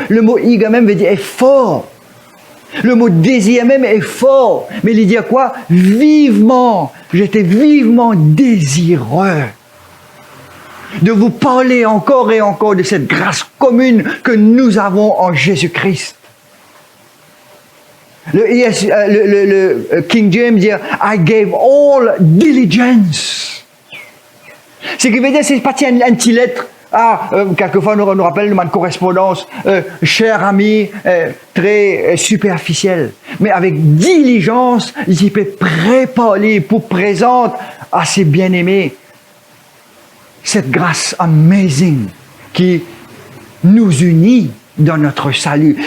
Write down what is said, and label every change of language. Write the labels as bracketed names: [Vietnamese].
[French] Le mot eager même veut dire effort. Le mot désir même est fort. Mais il dit quoi? Vivement. J'étais vivement désireux de vous parler encore et encore de cette grâce commune que nous avons en Jésus-Christ. Le King James dit [English] I gave all diligence. [French] Ce qui veut dire, c'est pas un petit lettre. Quelquefois, on nous rappelle une correspondance, cher ami, très superficielle. Mais avec diligence, il peut préparer pour présenter à ses bien-aimés cette grâce amazing qui nous unit dans notre salut.